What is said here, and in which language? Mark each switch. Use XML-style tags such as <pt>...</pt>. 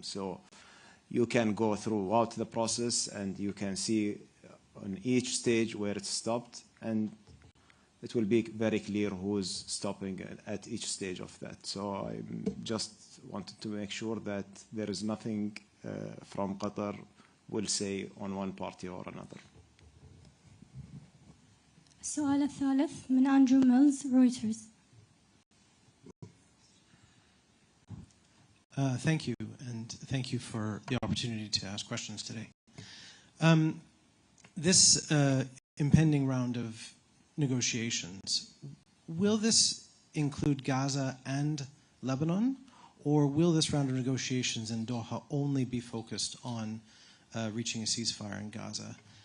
<en>So you can go throughout the process and you can see on each stage where it stopped, and it will be very clear who's stopping at each stage of that. So I just wanted to make sure that there is nothing from Qatar will say on one party or another.</en> <ar>السؤال الثالث من أندرو ميلز رويترز.</ar> <en>Thank you, and thank you for the opportunity to ask questions today. This impending round of negotiations, will this include Gaza and Lebanon, or will this round of negotiations in Doha only be focused on reaching a ceasefire in Gaza?</en>